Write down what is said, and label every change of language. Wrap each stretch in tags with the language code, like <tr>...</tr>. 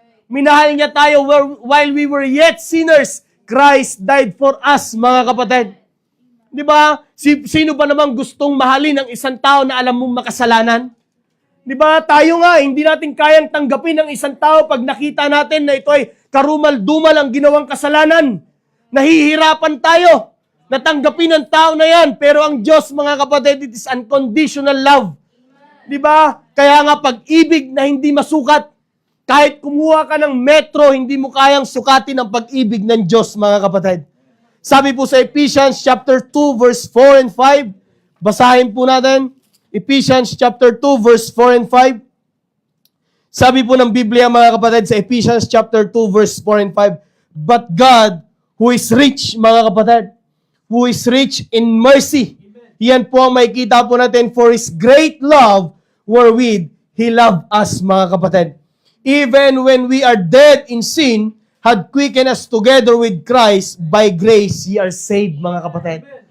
<tl>Minahal niya tayo</tl> <en>while we were yet sinners. Christ died for us,</en> <tl>mga kapatid. Di ba? Sino ba namang gustong mahalin ang isang tao na alam mong makasalanan? Di ba? Tayo nga, hindi natin kayang tanggapin ang isang tao pag nakita natin na ito ay karumal-dumal ang ginawang kasalanan. Nahihirapan tayo na tanggapin ang tao na yan. Pero ang Diyos, mga kapatid,</tl> <en>it is unconditional love.</en> <tl>Di ba? Kaya nga pag-ibig na hindi masukat. Kahit kumuha ka ng metro, hindi mo kayang sukatin ang pag-ibig ng Diyos, mga kapatid. Sabi po sa Ephesians chapter 2 verse 4 and 5. Basahin po natin. Ephesians chapter 2 verse 4 and 5. Sabi po ng Biblia, mga kapatid, sa Ephesians chapter 2 verse 4 and 5.</tl> <en>But God, who is rich,</en> <tl>mga kapatid,</tl> <en>who is rich in mercy.</en> <tl>Yan po ang makikita po natin,</tl> <en>for His great love wherewith He loved us, mga kapatid. Even when we are dead in sin, had quickened us together with Christ, by grace ye are saved,</en> <tl>mga kapatid.</tl>